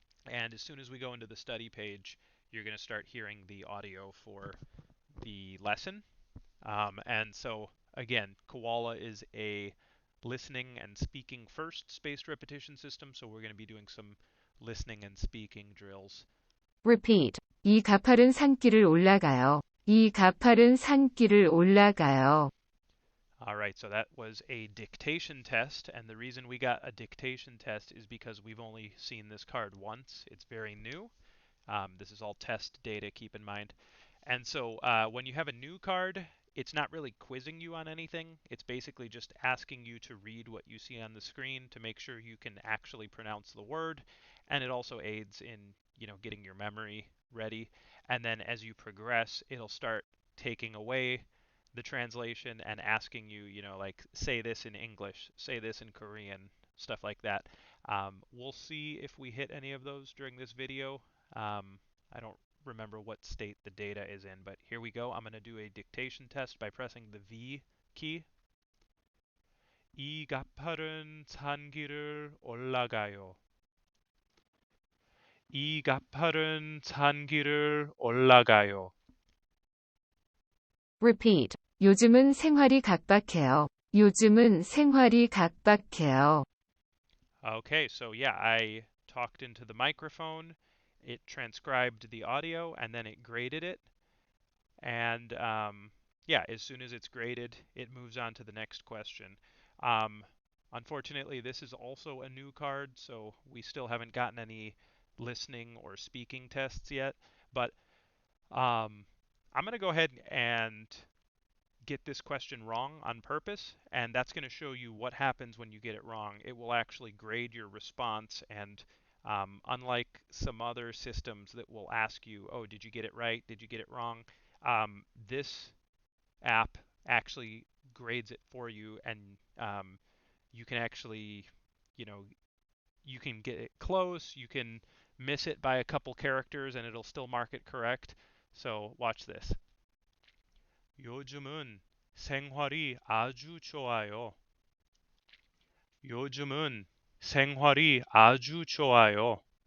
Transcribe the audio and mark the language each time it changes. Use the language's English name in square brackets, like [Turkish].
[English] And as soon as we go into the study page, you're going to start hearing the audio for the lesson. And so, again, Koala is a listening and speaking first spaced repetition system, so we're going to be doing some listening and speaking drills. Repeat. [Korean] 이 가파른 산길을 올라가요. 이 가파른 산길을 올라가요. [English] All right, so that was a dictation test, and the reason we got a dictation test is because we've only seen this card once. It's very new. This is all test data, keep in mind. And so when you have a new card, it's not really quizzing you on anything. It's basically just asking you to read what you see on the screen to make sure you can actually pronounce the word. And it also aids in, getting your memory ready. And then as you progress, it'll start taking away the translation and asking you, like, say this in English, say this in Korean, stuff like that. We'll see if we hit any of those during this video. I don't remember what state the data is in, but here we go. I'm going to do a dictation test by pressing the V key. [Korean] 이 가파른 산길을 올라가요. 이 가파른 산길을 올라가요. [English] Repeat. [Korean] 요즘은 생활이 각박해요. 요즘은 생활이 각박해요. [English] Okay, so yeah, I talked into the microphone. It transcribed the audio and then it graded it. And yeah, as soon as it's graded, it moves on to the next question. Um, Unfortunately, this is also a new card, so we still haven't gotten any listening or speaking tests yet. But I'm going to go ahead and get this question wrong on purpose, and that's going to show you what happens when you get it wrong. It will actually grade your response, and unlike some other systems that will ask you, oh, did you get it right? Did you get it wrong? This app actually grades it for you, and you can actually, you know, you can get it close, you can miss it by a couple characters, and it'll still mark it correct. So watch this. [Korean] 요즘은 생활이 아주 좋아요. 요즘은 생활이 아주 좋아요.